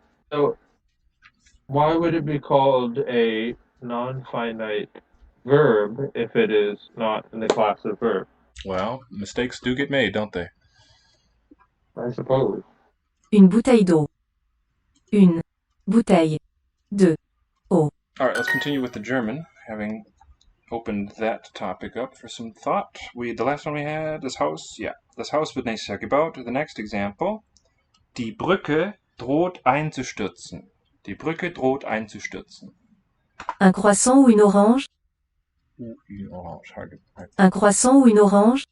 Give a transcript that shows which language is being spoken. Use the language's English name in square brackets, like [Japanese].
[English] So why would it be called a non-finite verb if it is not in the class of verb? Well, mistakes do get made, don't they? I suppose. [French] Une bouteille d'eau. Une bouteille de eau. [English] All right, let's continue with the German, having opened that topic up for some thought. The last one we had, [German] das Haus. Yeah, das Haus wird nächstes Jahr gebaut. [English] The next example, die Brücke [German] droht einzustürzen. Die Brücke droht einzustürzen. [French] Un croissant ou une orange? Ou une orange. Hard. Un croissant ou une orange?